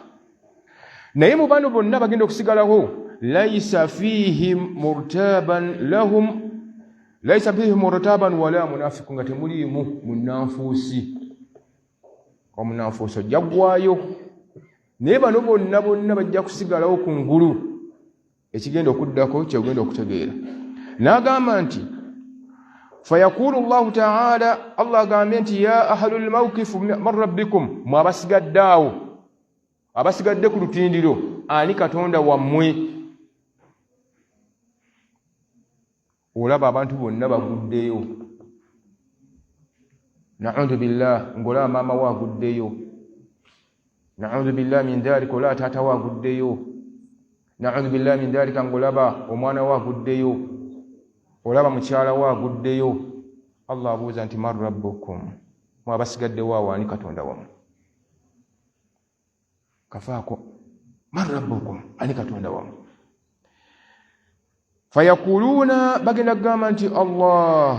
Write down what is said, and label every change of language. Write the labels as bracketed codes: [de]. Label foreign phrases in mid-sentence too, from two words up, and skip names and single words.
[lg] Naye mu bano bonna bagenda okusigalawo [ar] ليس فيهم مرتابا ولا منافق [lg] nga temuliimu munnanfuusi. Omunnanfuusi ojja ggwayo. Naye bano bonna bajja kusigalawo ku ngulu. Ekigenda okuddako kyegenda okutegeera. N'agamba nti [ar] فيقول الله تعالى [lg] Allah agambye nti [ar] يا أهل الموقف من ربكم [lg] mu abasigaddaawo abasigadde ku lutindiro ani Katonda wammwe. Olaba abantu bonna baguddeyo. [ar] نعوذ بالله [lg] ngolaba maama we aguddeyo. [ar] نعوذ بالله من ذلك [lg] olaba taata we aguddeyo. [ar] نعوذ بالله من ذلك [lg] ngolaba omwana we aguddeyo. Olaba mukyala we aguddeyo. Allah abuuza nti [ar] من ربكم [lg] mu abasigaddewo awo ani Katonda wammwe. Kafaako [ar] من ربكم [lg] ani Katonda wammwe. Fayaquluuna bagenda kugamba nti Allah.